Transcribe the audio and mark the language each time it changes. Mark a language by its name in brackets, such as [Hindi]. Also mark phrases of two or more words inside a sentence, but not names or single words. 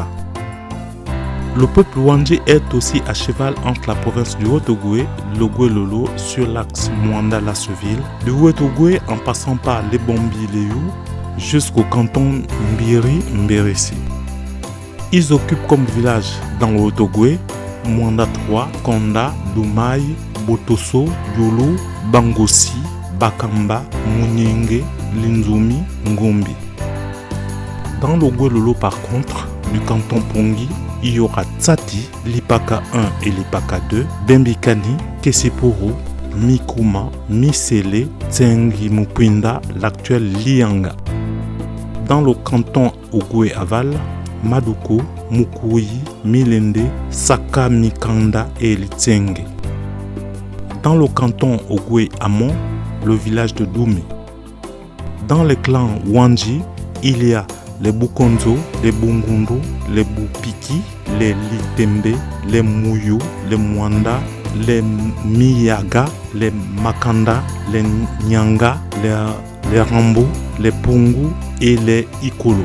[French] Le peuple Wanji est aussi à cheval entre la province du Haut-Ogooué, le Gouelolo sur l'axe Mwanda-Lasseville, du Haut-Ogooué en passant par les Bombi-Léou jusqu'au canton Mbiri-Mbéressi. Ils occupent comme village dans le Haut-Ogooué, Mwanda 3, Konda, Doumaï, Botoso, Yolo, Bangossi, Bakamba, Munyenge, Linzumi, Ngombi. Dans le Gouelolo par contre, du canton Pongi, il y aura Tsati, Lipaka 1 et Lipaka 2, Bembikani, Keseporo, Mikuma, Misele, Tsengi Mupinda, l'actuel Lianga. Dans le canton Ogooué Aval, Maduko, Mukuyi, Milende, Saka Mikanda et Litsenge. Dans le canton Ogooué Amon, le village de Doumé. Dans les clans Wanji, il y a les Bukonzo, les Bungundu, les Bupiki, les Litembe, les Muyu, les Mwanda, les Miyaga, les Makanda, les Nyanga, les Rambo, les Pungu et les Ikolo.